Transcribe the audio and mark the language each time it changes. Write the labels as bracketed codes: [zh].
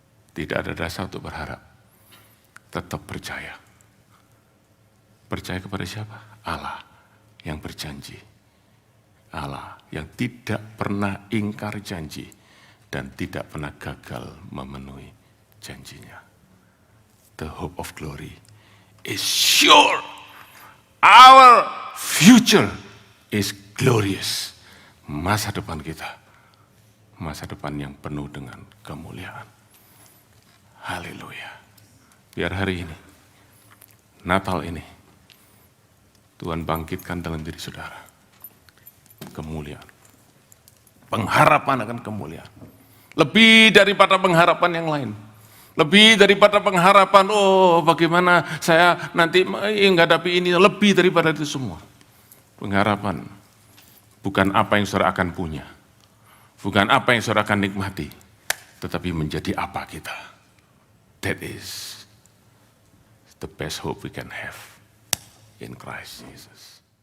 [id] Tidak ada dasar untuk berharap, tetap percaya. Percaya kepada siapa? Allah yang berjanji. Allah yang tidak pernah ingkar janji dan tidak pernah gagal memenuhi janjinya. [en] The hope of glory is sure. Our future is glorious. [id] Masa depan kita, masa depan yang penuh dengan kemuliaan. Haleluya. Biar hari ini, Natal ini, Tuhan bangkitkan dalam diri saudara kemuliaan. Pengharapan akan kemuliaan. Lebih daripada pengharapan yang lain. Lebih daripada pengharapan, oh bagaimana saya nanti menghadapi ini. Lebih daripada itu semua. Pengharapan bukan apa yang saudara akan punya. Bukan apa yang saudara akan nikmati. Tetapi menjadi apa kita. [en] That is the best hope we can have in Christ Jesus.